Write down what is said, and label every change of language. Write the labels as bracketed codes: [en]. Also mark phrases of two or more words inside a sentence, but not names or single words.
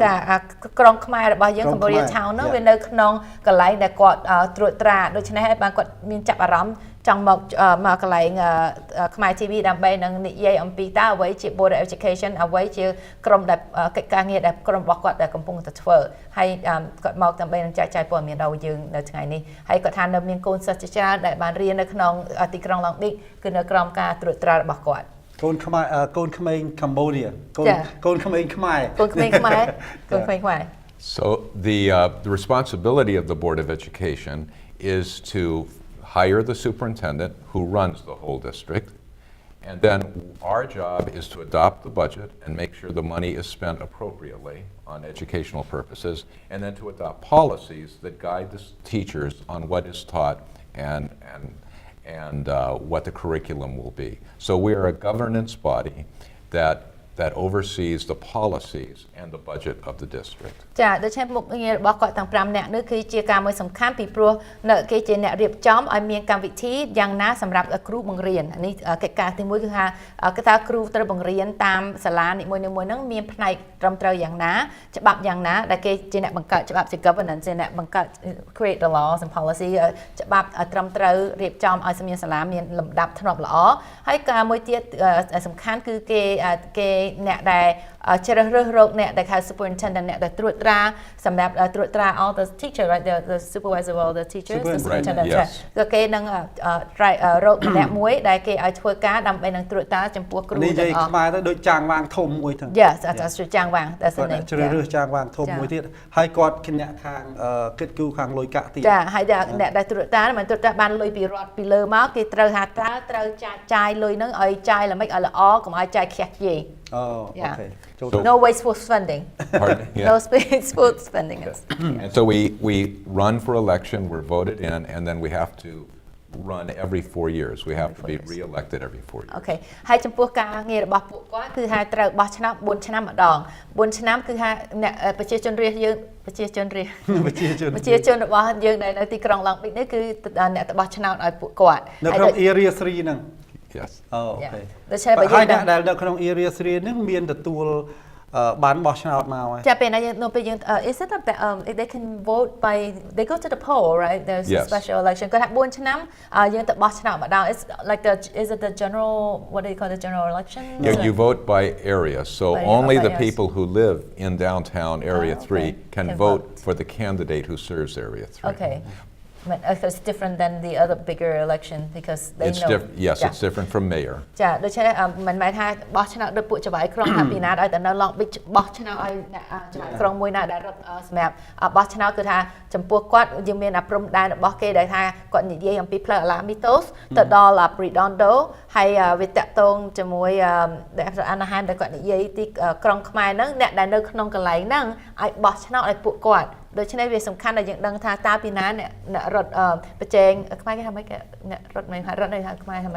[km] ក្រុងខ្មែររបស់យើង Cambodia Town ហ្នឹងវានៅក្នុងកន្លែងដែលគាត់ត្រួតត្រាដូច្នេះហើយបានគាត់មានចាប់អារម្មណ៍ចង់មកកន្លែងខ្មែរ TV ដើម្បីនឹងនិយាយអំពីតើអ្វីជា Board of Education អ្វីជាក្រុមដែលកិច្ចការងារដែលក្រុមរបស់គាត់ដែលកំពុងតែធ្វើហើយគាត់មកដើម្បីនឹងចែកចាយព័ត៌មានដល់យើងនៅថ្ងៃនេះហើយគាត់ថានៅមានកូនសិស្សជាច្រើនដែលបានរៀននៅក្នុងទីក្រុង Long Beach គឺនៅក្រោមការត្រួតត្រារបស់គាត់ កូនក្មេង Cambodia កូនក្មេងខ្មែរ [en] So the responsibility of the Board of Education is to hire the superintendent who runs the whole district, and then our job is to adopt the budget and make sure the money is spent appropriately on educational purposes, and then to adopt policies that guide the teachers on what is taught and what the curriculum will be. So we are a governance body that oversees the policies and the budget of the district. [km] ចាដូច្នេះមុខងាររបស់គាត់ទាំង5នាក់នេះគឺជាការមួយសំខាន់ពីព្រោះនៅគេជាអ្នករៀបចំឲ្យមានកម្មវិធីយ៉ាងណាសម្រាប់គ្រូបង្រៀននេះ កិច្ចការទី1គឺថាគេថាគ្រូត្រូវបង្រៀនតាមសាលានីមួយៗហ្នឹងមានផ្នែកត្រឹមត្រូវយ៉ាងណាច្បាប់យ៉ាងណាដែល គេជាអ្នកបង្កើតច្បាប់ជា governance ជាអ្នកបង្កើត [en] create the laws and policy [km] ច្បាប់ត្រឹមត្រូវរៀបចំឲ្យសាលាមានលំដាប់ធ្នាប់ល្អហើយការមួយទៀតសំខាន់គឺគេអ្នកដែលជ្រើសរើសរកអ្នកដែលហៅ superintendent អ្នកដែលត្រួតត្រាសម្រាប់ត្រួតត្រា [en] all the teacher right the supervisor of all the teachers the superintendent [km] គឺគេនឹងរកអ្នកមួយដែលគេឲ្យធ្វើការដើម្បីនឹងត្រួតត្រាចំពោះគ្រូទាំងអស់ និយាយខ្មែរទៅដូចចាងវាងធំមួយទៅ [en] Yes that's true ចាងវាង that's the name [km] ជ្រើសរើសចាងវាងធំមួយទៀតហើយគាត់គណៈខាងគិតគូខាងលុយកាក់ទៀត ចាហើយអ្នកដែលត្រួតត្រាមិនត្រួតត្រាបានលុយពីរដ្ឋពីលើមកគេត្រូវថាត្រូវចាយលុយហ្នឹងឲ្យចាយល្មិចឲ្យល្អកុំឲ្យចាយខ្ជះខ្ជាយ [en] Oh, okay. No wasteful spending. Pardon? Yeah. No wasteful spending. And so we run for election, we're voted in, and then we have to run every 4 years. We have to be re-elected every 4 years. [km] Okay. ហើយចំពោះការងាររបស់ពួកគាត់គឺថាត្រូវបោះឆ្នោត4ឆ្នាំម្ដង4ឆ្នាំគឺថាអ្នកប្រជាជនរបស់យើងដែលនៅទីក្រុង Long Beach នេះគឺអ្នកទៅបោះឆ្នោតឲ្យពួកគាត់ នៅក្នុង Area 3 ហ្នឹង [en] Yes. Oh, okay. [km] ដូច្នេះបើយើង ដែលនៅក្នុង Area 3 ហ្នឹងមានទទួលបានបោះឆ្នោតមកហើយ ចាពេលណាយើងនៅពេលយើង [en] is it that they can vote by they go to the poll right there's a special election [km] គាត់ថា4ឆ្នាំយើងទៅបោះឆ្នោតម្ដង [en] it's like is it the general what do you call the general election you vote by area so only the people who live in downtown area 3 can vote for the candidate who serves area 3 okay it's different than the other bigger election because they know yes it's different from mayor [km] ចាដូច្នេះមិនមែនថាបោះឆ្នោតដោយពួកចៅហ្វាយក្រុងថាពីណាឲ្យតែនៅ Long Beach បោះឆ្នោតឲ្យចៅហ្វាយក្រុងមួយណាដែលរត់សម្រាប់បោះឆ្នោតគឺថាចំពោះគាត់យើងមានព្រំដែនរបស់គេដែលថាគាត់និយាយអំពីផ្លូវ Alamitos ទៅដល់ Redondo ហើយវាតាក់ទងជាមួយអាហារដែលគាត់និយាយទីក្រុងខ្មែរហ្នឹងអ្នកដែលនៅក្នុងកន្លែងហ្នឹងឲ្យបោះឆ្នោតឲ្យពួកគាត់ដូច្នេះវាសំខាន់ដែលយើងដឹងថាតើពីណាអ្នករត់ប្រជែងខ្មែរគេថាម៉េចអ្នករត់មិនហៅរត់នៅខាងខ្មែរថាម៉េច